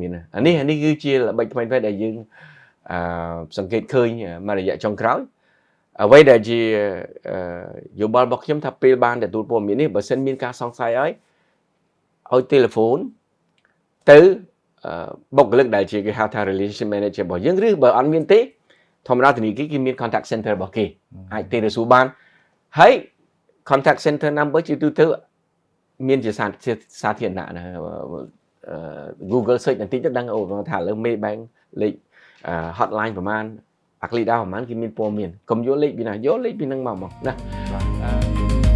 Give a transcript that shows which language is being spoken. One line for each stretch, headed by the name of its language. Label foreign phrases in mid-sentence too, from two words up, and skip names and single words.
Khmer: មានអានេះគឺជាល្បិចថ្មីដែលយើងសង្កេតឃើញមួយរយៈចុងក្រោយអ្វីដែលជាយោបល់របស់ ខ្ញុំថាពេលបានទទួលព័ត៌មាននេះបើសិនមានការសង្ស័យឲ្យ telefone ទៅបុ គ្គលិកដែលជាគេហៅថា
English: relationship manager
Khmer: របស់យើងឬបើអត់មានទេធម្មតាធនាគារគេមាន
English: contact center
Khmer: របស់គេអាចទេទៅសួរបានហើយ
English: contact center number
Khmer: ជាទូទៅមានជាសាធារណៈណា
English: Google search
Khmer: បន្តិចទៅដឹងអូថាឥឡូវ Maybank លេខ hotline ប្រហែល Aklida ប្រហែលគេមានព័ត៌មានកុំយកលេខពីណាយកលេខពីហ្នឹងមកណា